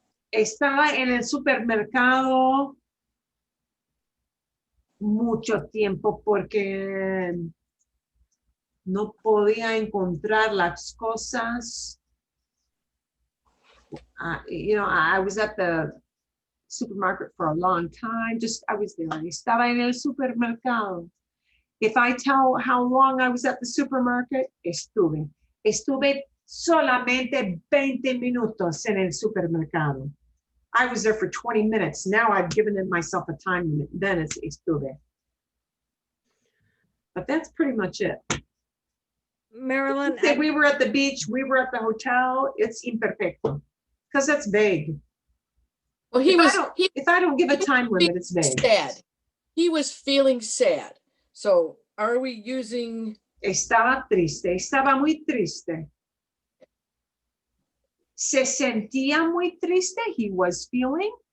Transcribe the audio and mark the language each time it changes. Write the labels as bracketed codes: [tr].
[es] Estaba en el supermercado mucho tiempo porque no podía encontrar las cosas. [en] You know, I was at the supermarket for a long time. I was there. [es] Estaba en el supermercado. [en] If I tell how long I was at the supermarket, [es] estuve solamente 20 minutos en el supermercado. [en] I was there for 20 minutes. Now I've given myself a time limit. Then it's estuve. But that's pretty much it. Marilyn, Say we were at the beach, we were at the hotel, it's imperfecto. Because that's vague. Well, he was If I don't give a time limit, it's vague. sad. He was feeling sad. So are we using, [es] Estaba triste, estaba muy triste. Se sentía muy triste, [en] he was feeling.